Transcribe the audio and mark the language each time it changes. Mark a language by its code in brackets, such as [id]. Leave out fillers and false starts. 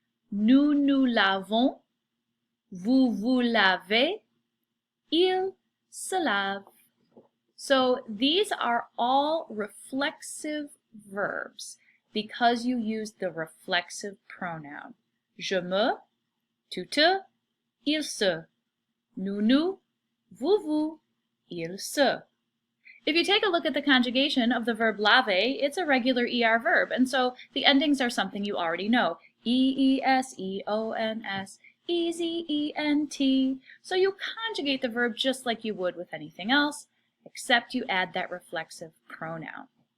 [fr] Nous nous lavons. Vous vous lavez. Il se lave. [en] So these are all reflexive verbs because you use the reflexive pronoun. [fr] Je me, tu te, il se. Nous nous, vous vous, il se. [en] If you take a look at the conjugation of the verb lave, it's a regular ER verb, and so the endings are something you already know. E-E-S, E-O-N-S, E-Z-E-N-T. So you conjugate the verb just like you would with anything else, except you add that reflexive pronoun.